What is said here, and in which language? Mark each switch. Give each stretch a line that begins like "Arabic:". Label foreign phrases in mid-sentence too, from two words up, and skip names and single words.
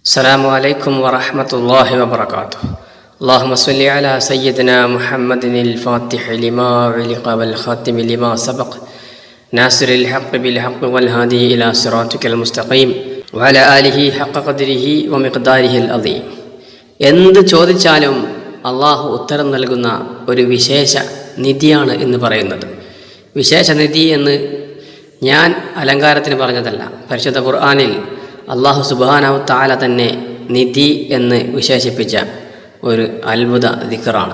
Arabic: السلام عليكم ورحمة الله وبركاته. اللهم صل على سيدنا محمد الفاتح لما علق والخاتم لما سبق ناصر الحق بالحق والهادي إلى صراطك المستقيم وعلى آله حق قدره ومقداره العظيم.
Malayalam: എന്ത് ചോദിച്ചാലും അള്ളാഹു ഉത്തരം നൽകുന്ന ഒരു വിശേഷ നിധിയാണ് എന്ന് പറയുന്നത്. വിശേഷ നിധി എന്ന് ഞാൻ അലങ്കാരത്തിന് പറഞ്ഞതല്ല. പരിശുദ്ധ ഖുർആനിൽ
Arabic: الله سبحانه تعالى
Malayalam: തന്നെ നിധി എന്ന് വിശേഷിപ്പിച്ച ഒരു അത്ഭുത ദിക്റാണ്.